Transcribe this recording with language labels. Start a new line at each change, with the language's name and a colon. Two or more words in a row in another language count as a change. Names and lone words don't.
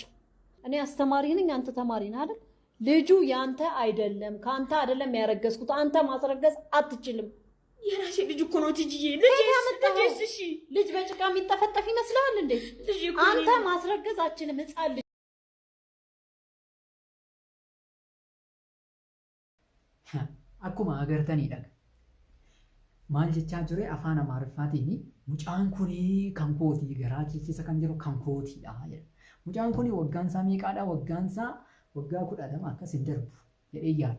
Amharic: እኔ አስተማሪ ነኝ፣ አንተ ተማሪ ነህ አይደል? ልጁ ያንተ አይደለም፣ ካንተ አይደለም ያረገዝኩት። አንተ ማስረገዝ አትችልም። የራሴ ልጅ እኮ ነው ትጂዬ። ልጅ ያመጣሽ እሺ፣ ልጅ በጭቃ የሚጠፈጠፍ ይመስላል እንዴ? አንተ ማስረገዝ አትችልም። ህፃን ልጅ
Oromo: akkuma agartaniidha. Maal jechaa ture afaan Amaariffaatiin mucaan kunii kan kootii garaa keessa kan jiru kan kootiidha jedha. Mucaan kunii waggaan isaa meeqaadha? Waggaan isaa waggaa 12 akkas hin darbu jedhee yaada.